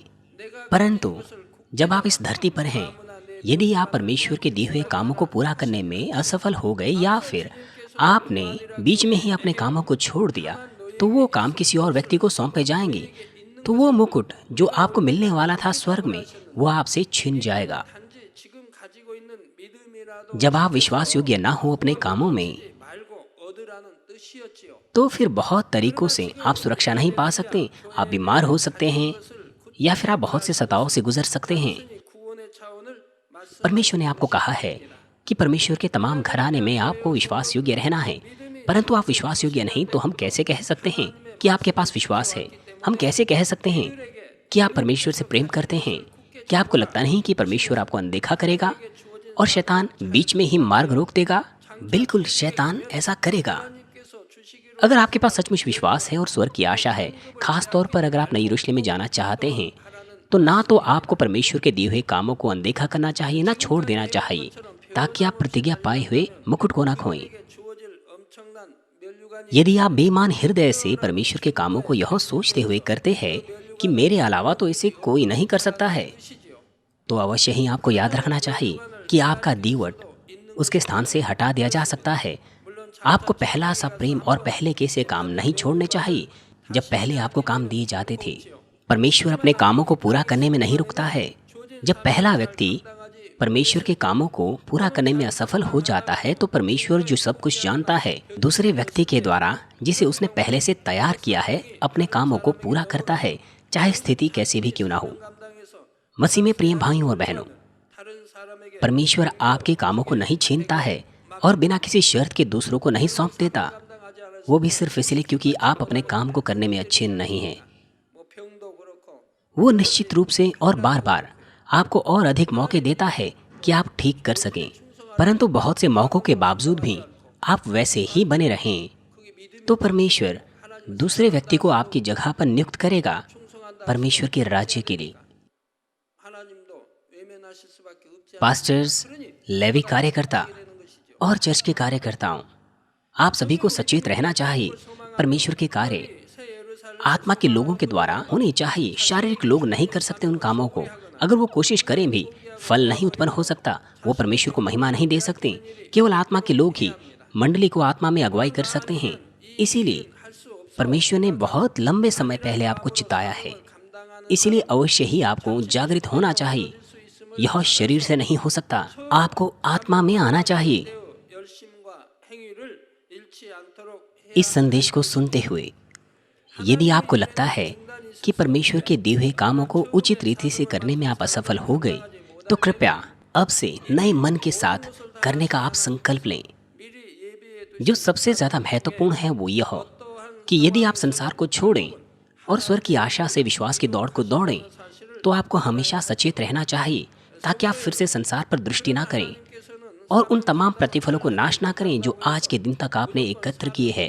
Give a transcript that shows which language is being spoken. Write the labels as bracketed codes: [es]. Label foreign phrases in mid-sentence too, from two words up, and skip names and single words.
[hi] परंतु जब आप इस धरती पर हैं, यदि आप परमेश्वर के दिए हुए कामों को पूरा करने में असफल हो गए या फिर आपने बीच में ही अपने कामों को छोड़ दिया, तो वो काम किसी और व्यक्ति को सौंपे जाएंगे। तो वो मुकुट जो आपको मिलने वाला था स्वर्ग में, वो आपसे छिन जाएगा। [ko] 단지 지금 가지고 있는 믿음이라도 [hi] जब आप विश्वास योग्य ना हो अपने कामों में, [ko] 말고 얻으라는 뜻이었지요. [hi] तो फिर बहुत तरीकों से आप सुरक्षा नहीं पा सकते। आप बीमार हो सकते हैं या फिर आप बहुत से सताओं से गुजर सकते हैं। [ko] 구원의 차원을 말씀 [hi] परमेश्वर ने आपको कहा है कि परमेश्वर के तमाम घराने में आपको विश्वास योग्य रहना है। परंतु आप विश्वास योग्य नहीं, तो हम कैसे कह सकते हैं कि आपके पास विश्वास है? हम कैसे कह सकते हैं कि आप परमेश्वर से प्रेम करते हैं? क्या आपको लगता नहीं कि परमेश्वर आपको अनदेखा करेगा और शैतान बीच में ही मार्ग रोक देगा? बिल्कुल, शैतान ऐसा करेगा। [ko] 께서 주시기로 [hi] अगर आपके पास सचमुच विश्वास है और स्वर्ग की आशा है, खास तौर पर अगर आप नई यरूशलेम में जाना चाहते हैं, तो ना तो आपको परमेश्वर के दिए हुए कामों को अनदेखा करना चाहिए, ना छोड़ देना चाहिए, ताकि आप प्रतिज्ञा पाए हुए मुकुट को ना खोएं। [ko] 주어질 엄청난 면류관이 [hi] यदि आप बेईमान हृदय से परमेश्वर के कामों को यह सोचते हुए करते हैं कि मेरे अलावा तो इसे कोई नहीं कर सकता है, तो अवश्य ही आपको याद रखना चाहिए कि आपका दीवट उसके स्थान से हटा दिया जा सकता है। आपको पहला सा प्रेम और पहले के से काम नहीं छोड़ने चाहिए जब पहले आपको काम दिए जाते थे। परमेश्वर अपने कामों को पूरा करने में नहीं रुकता है। जब पहला व्यक्ति परमेश्वर के कामों को पूरा करने में असफल हो जाता है, तो परमेश्वर जो सब कुछ जानता है, दूसरे व्यक्ति के द्वारा जिसे उसने पहले से तैयार किया है, अपने कामों को पूरा करता है, चाहे स्थिति कैसी भी क्यों ना हो। [ko] 감당해서 [hi] मसीह में प्रिय भाइयों और बहनों, [ko] 다른 사람에게 [hi] परमेश्वर आपके कामों को नहीं छीनता है और बिना किसी शर्त के दूसरों को नहीं सौंप देता। [ko] 감당하지 않을 [hi] वो भी सिर्फ इसलिए क्योंकि आप अपने काम को करने में अच्छे नहीं हैं। [ko] 뭐 병도 그렇고 [hi] वो निश्चित रूप से और बार बार आपको और अधिक मौके देता है कि आप ठीक कर सकें। परंतु बहुत से मौकों के बावजूद भी आप वैसे ही बने रहें, तो परमेश्वर दूसरे व्यक्ति को आपकी जगह पर नियुक्त करेगा परमेश्वर के राज्य के लिए। [ko] 하나님도 외면하실 수밖에 없지 [hi] पास्टर्स, लेवी कार्यकर्ता और चर्च के कार्यकर्ताओं, आप सभी को सचेत रहना चाहिए। परमेश्वर के कार्य [ko] 새 예루살렘 [hi] आत्मा के लोगों के द्वारा होने चाहिए। शारीरिक लोग नहीं कर सकते उन कामों को। अगर वो कोशिश करें भी, फल नहीं उत्पन्न हो सकता। वो परमेश्वर को महिमा नहीं दे सकते। केवल आत्मा के लोग ही मंडली को आत्मा में अगुवाई कर सकते हैं। इसीलिए परमेश्वर ने बहुत लंबे समय पहले आपको चिताया है। इसीलिए अवश्य ही आपको जागृत होना चाहिए। यह शरीर से नहीं हो सकता, आपको आत्मा में आना चाहिए। [ko] 열심과 행위를 잃지 않도록 [hi] इस संदेश को सुनते हुए यदि आपको लगता है कि परमेश्वर के दिए हुए कामों को उचित रीति से करने में आप असफल हो गए, तो कृपया अब से नए मन के साथ करने का आप संकल्प लें। जो सबसे ज़्यादा महत्वपूर्ण है वो यह कि यदि आप संसार को छोड़ें और स्वर्ग की आशा से विश्वास की दौड़ को दौड़ें, तो आपको हमेशा सचेत रहना चाहिए ताकि आप फिर से संसार पर दृष्टि ना करें और उन तमाम प्रतिफलों को नाश ना करें जो आज के दिन तक आपने एकत्र किए हैं।